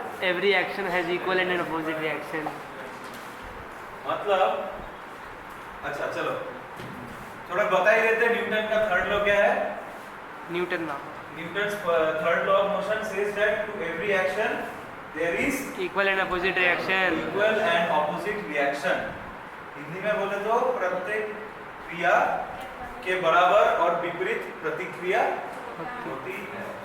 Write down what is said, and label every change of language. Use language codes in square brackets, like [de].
[en] Every action has equal and an opposite reaction. [hi] मतलब अच्छा चलो थोड़ा बता ही देते हैं। न्यूटन का थर्ड लॉ क्या है? Newton law. [en] Newton's third law of motion says that to every action there is Equal and opposite reaction. equal and opposite reaction। [hi] Hindi में बोले तो प्रत्येक क्रिया के बराबर और विपरीत प्रतिक्रिया होती है।